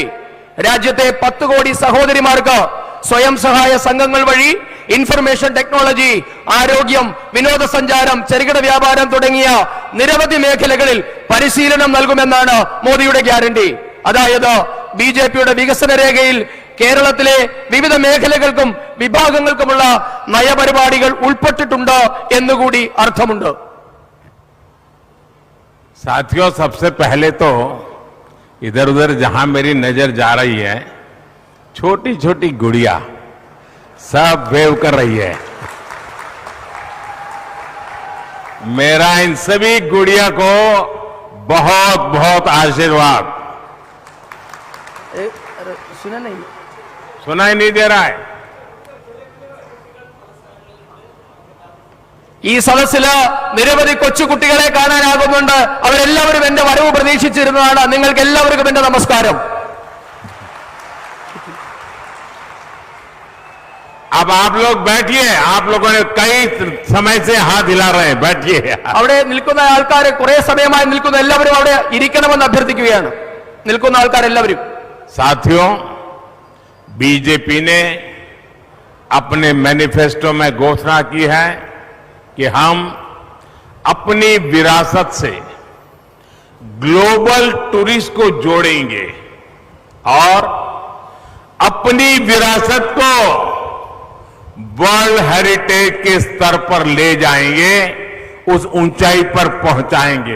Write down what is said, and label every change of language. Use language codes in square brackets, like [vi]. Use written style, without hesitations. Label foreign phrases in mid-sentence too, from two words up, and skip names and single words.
[ml] രാജ്യത്തെ 10 കോടി സഹോദരിമാർക്ക് സ്വയം സഹായ സംഘങ്ങൾ വഴി [en] information technology, [ml] ആരോഗ്യം, വിനോദസഞ്ചാരം, ചെറുകിട വ്യാപാരം തുടങ്ങിയ നിരവധി മേഖലകളിൽ പരിശീലനം നൽകുമെന്നാണ് മോദിയുടെ ഗ്യാരണ്ടി. അതായത് ബിജെപിയുടെ വികസന രേഖയിൽ കേരളത്തിലെ വിവിധ മേഖലകൾക്കും വിഭാഗങ്ങൾക്കുമുള്ള നയപരിപാടികൾ ഉൾപ്പെട്ടിട്ടുണ്ട് എന്നുകൂടി അർത്ഥമുണ്ട്. [hi] साथियों, सबसे पहले तो इधर उधर जहां मेरी नजर जा रही है, छोटी छोटी गुड़िया सब वेव कर रही है। मेरा इन सभी गुड़िया को बहुत बहुत आशीर्वाद। सुना नहीं, सुनाई नहीं दे रहा है। [ml] ഈ സദസ്സില് നിരവധി കൊച്ചുകുട്ടികളെ കാണാനാകുന്നുണ്ട്. അവരെല്ലാവരും എന്റെ വരവ് പ്രതീക്ഷിച്ചിരുന്നതാണ്. നിങ്ങൾക്ക് എല്ലാവർക്കും എന്റെ നമസ്കാരം. [hi] अब आप लोग बैठिए। आप लोगों ने कई समय से हाथ हिला रहे हैं, बैठिए। [ml] അവിടെ നിൽക്കുന്ന ആൾക്കാർ കുറെ സമയമായി നിൽക്കുന്ന എല്ലാവരും അവിടെ ഇരിക്കണമെന്ന് അഭ്യർത്ഥിക്കുകയാണ്. നിൽക്കുന്ന ആൾക്കാരെല്ലാവരും. [hi] साथियों, बीजेपी ने अपने मैनिफेस्टो में घोषणा की है कि हम अपनी विरासत से [en] global tourist [hi] को जोड़ेंगे और अपनी विरासत को [en] world heritage [hi] के स्तर पर ले जाएंगे, उस ऊंचाई पर पहुंचाएंगे।